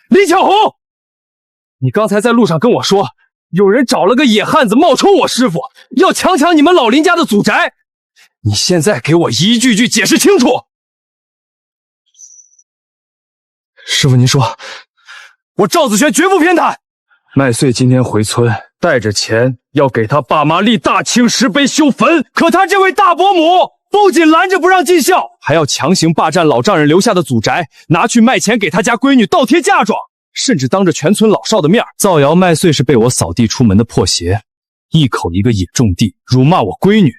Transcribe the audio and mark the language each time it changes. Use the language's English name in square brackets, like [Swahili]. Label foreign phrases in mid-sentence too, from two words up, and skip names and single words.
[Chinese] 李巧红，你刚才在路上跟我说，有人找了个野汉子冒充我师傅，要强抢你们老林家的祖宅。你现在给我一句句解释清楚。师傅，您说，我赵子轩绝不偏袒。麦穗今天回村，带着钱要给他爸媽立大清石碑修墳，可他這位大伯母不僅攔着不讓盡孝，還要強行霸佔老丈人留下的祖宅，拿去賣錢給他家閨女倒貼嫁妝，甚至當着全村老少的面造謠麥穗是被我掃地出門的破鞋，一口一個野種地，辱罵我閨女。